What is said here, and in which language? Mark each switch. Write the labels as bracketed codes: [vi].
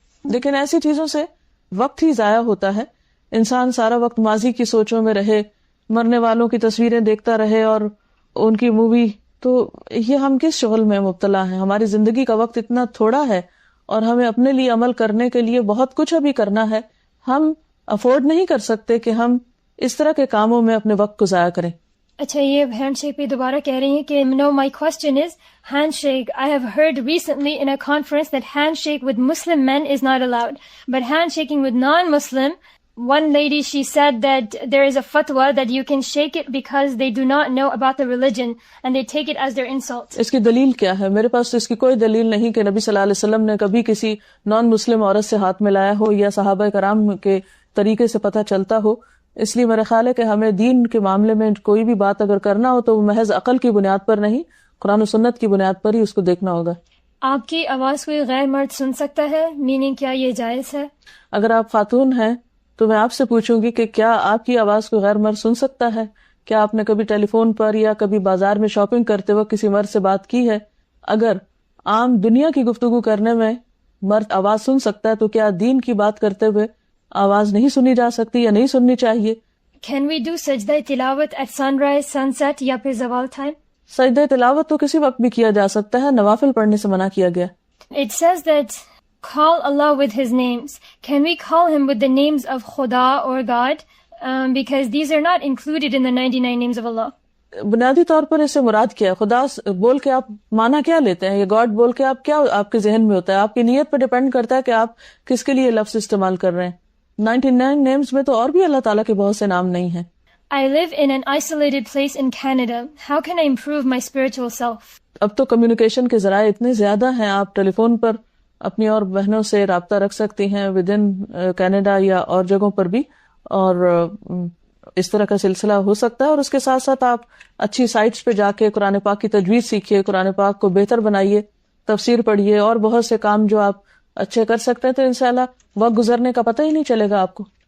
[ur] لیکن ایسی چیزوں سے وقت ہی ضائع ہوتا ہے، انسان سارا وقت ماضی کی سوچوں میں رہے، مرنے والوں کی تصویریں دیکھتا رہے اور ان کی مووی، تو یہ ہم کس شغل میں مبتلا ہیں؟ ہماری زندگی کا وقت اتنا تھوڑا ہے اور ہمیں اپنے لیے عمل کرنے کے لیے بہت کچھ ابھی کرنا ہے. ہم افورڈ نہیں کر سکتے کہ ہم اس طرح کے کاموں میں اپنے وقت کو ضائع کریں. اچھا، یہ ہینڈ شیک پہ دوبارہ کہہ رہی ہیں کہ [en] no, my question is hand shake. I have heard recently in a conference that handshake with Muslim men is not allowed, but handshaking with non-Muslim, one lady, she said that there is a fatwa that you can shake it because they do not know about the religion and they take it as their insult. [ur] اس کی دلیل کیا ہے؟ میرے پاس تو اس کی کوئی دلیل نہیں کہ نبی صلی اللہ علیہ وسلم نے کبھی کسی نان مسلم عورت سے ہاتھ ملایا ہو یا صحابہ کرام کے طریقے سے پتہ چلتا ہو. اس لیے میرا خیال ہے کہ ہمیں دین کے معاملے میں کوئی بھی بات اگر کرنا ہو تو وہ محض عقل کی بنیاد پر نہیں، قرآن و سنت کی بنیاد پر ہی اس کو دیکھنا ہوگا. آپ کی آواز کوئی غیر مرد سن سکتا ہے؟ میننگ کیا یہ جائز ہے؟ اگر آپ خاتون ہیں تو میں آپ سے پوچھوں گی کہ کیا آپ کی آواز کوئی غیر مرد سن سکتا ہے؟ کیا آپ نے کبھی ٹیلی فون پر یا کبھی بازار میں شاپنگ کرتے وقت کسی مرد سے بات کی ہے؟ اگر عام دنیا کی گفتگو کرنے میں مرد آواز سن سکتا ہے تو کیا دین کی بات کرتے ہوئے آواز نہیں سنی جا سکتی یا نہیں سننی چاہیے؟ [en] Can we do سجدہ تلاوت at sunrise, sunset [ur] یا پھر زوال ٹائم؟ سجدہ تلاوت تو کسی وقت بھی کیا جا سکتا ہے، نوافل پڑھنے سے منع کیا گیا. [en] It says that call Allah with His names. Can we call Him with the names of Khuda or God? Because these are not included in the 99 names of Allah. [ur] بنیادی طور پر اس سے مراد کیا ہے؟ خدا بول کے آپ معنی کیا لیتے ہیں؟ یا گاڈ بول کے آپ کیا آپ کے ذہن میں ہوتا ہے؟ آپ کی نیت پر ڈیپینڈ کرتا ہے کہ آپ کس کے لیے لفظ استعمال کر رہے ہیں. 99 نیمز میں تو اور بھی اللہ تعالیٰ کے بہت سے نام نہیں ہیں. [en] I live in an isolated place in Canada. How can I improve my spiritual self? [ur] اب تو کمیونیکیشن کے ذرائع اتنے زیادہ ہیں، آپ ٹیلی فون پر اپنی اور بہنوں سے رابطہ رکھ سکتی ہیں [en] with in [ur] کینیڈا یا اور جگہوں پر بھی، اور اس طرح کا سلسلہ ہو سکتا ہے. اور اس کے ساتھ ساتھ آپ اچھی سائٹس پہ جا کے قرآن پاک کی تجوید سیکھیے، قرآن پاک کو بہتر بنائیے، تفسیر پڑھیے اور بہت سے کام جو آپ اچھے کر سکتے ہیں، تو انشاءاللہ وقت گزرنے کا پتہ ہی نہیں چلے گا آپ کو.